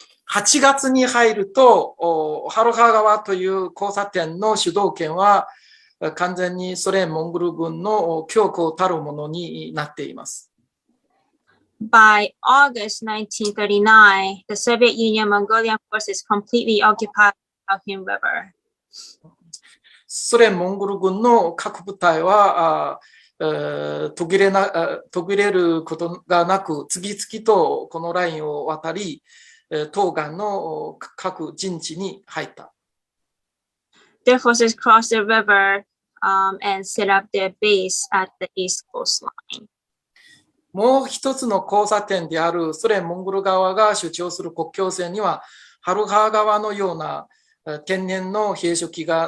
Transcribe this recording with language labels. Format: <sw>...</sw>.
<ja>8月に入ると、ハルハ川という交差点の主導権は完全にソ連モンゴル軍の強固たるものになっています。</ja> <en>By August 1939, the Soviet Union Mongolian forces completely occupied the Khalkhyn River.</en> <ja>ソ連モンゴル軍の各部隊は途切れることがなく、次々とこのラインを渡り、東岸の各陣地に入った。</ja> <en>Their forces crossed the river and set up their base at the east coastline.</en> <ja>もう一つの交差点であるソ連モンゴル側が主張する国境線には、ハルハ川のような天然の障壁</ja>